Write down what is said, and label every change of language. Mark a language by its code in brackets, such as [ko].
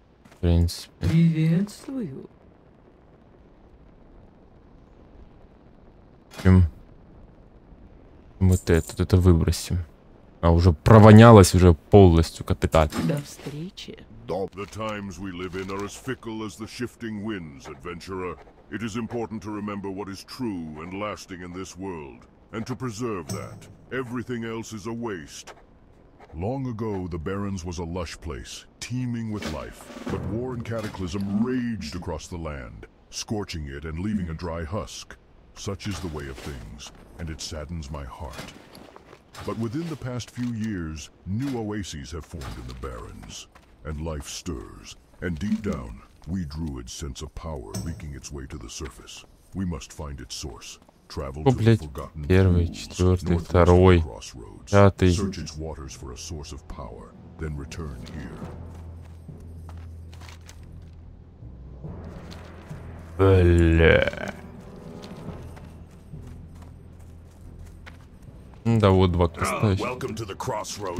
[ru] В принципе. Приветствую. Вот это выбросим. А уже провонялась уже полностью капитально. До встречи. [en] The times we live in are as fickle as the shifting winds, adventurer. It is important to remember what is true and lasting in this world, and to preserve that. Everything else is a waste. Long ago, the Barrens was a lush place, teeming with life, but war and cataclysm raged across the land, scorching it and leaving a dry husk. Such is the way of things, and it saddens my heart. But within the past few years, new oases have formed in the Barrens, and life stirs. And deep down, we druids sense a power leaking its way to the surface. We must find its source. Travel to the forgotten [ru] Первый, четвертый, второй, пятый. [en] Search its waters for a source of power, then return here. [ru] Бля. Да, вот два квеста. [en] Welcome to the crossroads.